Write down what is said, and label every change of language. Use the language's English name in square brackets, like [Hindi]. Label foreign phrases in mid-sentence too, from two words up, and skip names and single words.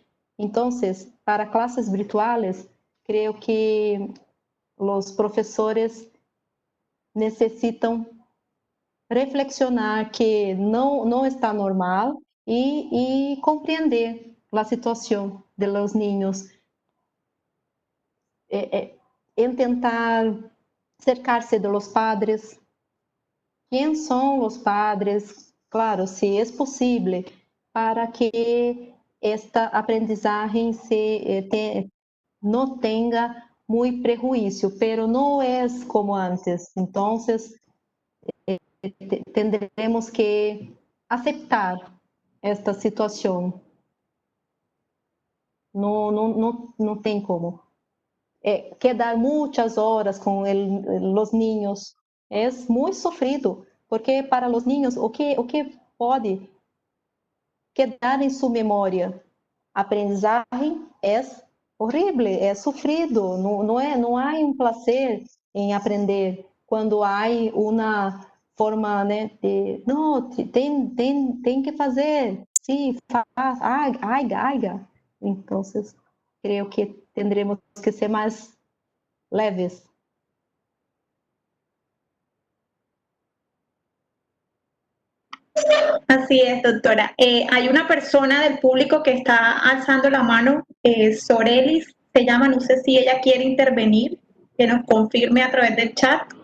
[Portuguese] Então, para classes virtuais, creio que os professores necessitam reflexionar que não está normal e compreender a situação de [Spanish] los niños. [Portuguese] Tentar cercar-se de [Spanish] los padres. [Portuguese] Quem são os padres? Claro, se é possível, para que esta aprendizagem não tenha muito prejuízo, pero não é como antes. Então, tendremos que aceitar esta situação. Não tem como. [Spanish] quedar muchas horas con los niños. Es muy sufrido, porque para los niños [Portuguese] o que pode quedar em sua memória? Aprendizagem é horrível, é sofrido, não há um prazer em aprender quando há uma forma, né, de não, tem que fazer, sim, faz, haga. Então, creio que tendremos que ser mais leves. [Spanish] Así es, doctora. Hay una persona del público que está alzando la mano, Sorelis se llama, no sé si ella quiere intervenir, que nos confirme a través del chat.